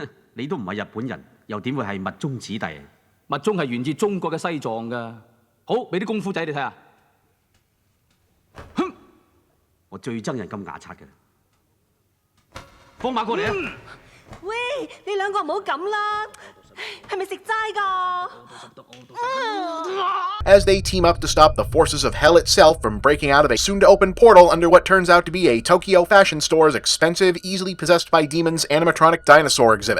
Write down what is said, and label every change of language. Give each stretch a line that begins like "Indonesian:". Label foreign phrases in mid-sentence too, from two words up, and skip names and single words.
Cantonese: 你都唔係日本人，又點會係密宗子弟？密宗係源自中國嘅西藏㗎。好，俾啲功夫仔你睇下。哼！我最憎人咁牙刷嘅。放馬過嚟啊！喂，你兩個唔好咁啦，係咪食齋㗎
English: ？As they team up to stop the forces of hell itself from breaking out of a soon-to-open portal under what turns out to be a Tokyo fashion store's expensive, easily possessed by demons animatronic dinosaur exhibit.